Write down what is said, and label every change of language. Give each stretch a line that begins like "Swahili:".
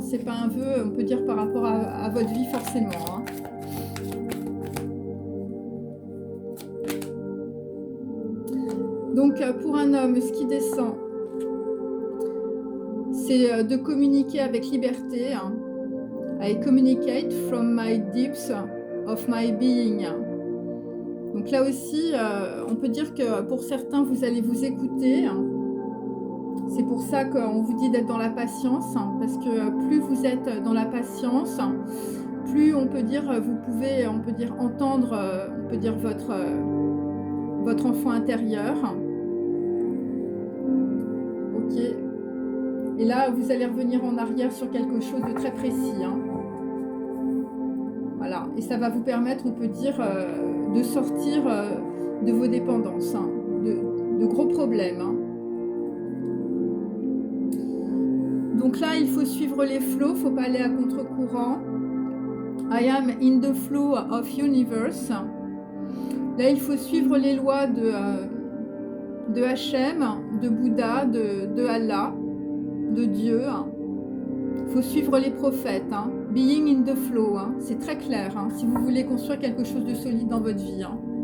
French: C'est pas un vœu, on peut dire, par rapport à votre vie forcément. Hein. Donc pour un homme, ce qui descend, c'est de communiquer avec liberté. Hein.
English: I communicate from my depths of my being.
French: Donc là aussi, on peut dire que pour certains, vous allez vous écouter. C'est pour ça qu'on vous dit d'être dans la patience, parce que plus vous êtes dans la patience, plus on peut dire, vous pouvez, on peut dire, entendre, on peut dire votre enfant intérieur. Ok. Et là, vous allez revenir en arrière sur quelque chose de très précis. Hein. Voilà. Et ça va vous permettre, on peut dire, de sortir de vos dépendances, hein, de gros problèmes. Hein. Donc là, il faut suivre les flots, il ne faut pas aller à contre-courant.
English: I am in the flow of universe.
French: Là, il faut suivre les lois de Hachem, de Bouddha, de Allah, de Dieu. Il faut suivre les prophètes. Hein.
English: Being in the flow,
French: hein. C'est très clair, hein, si vous voulez construire quelque chose de solide dans votre vie. Hein.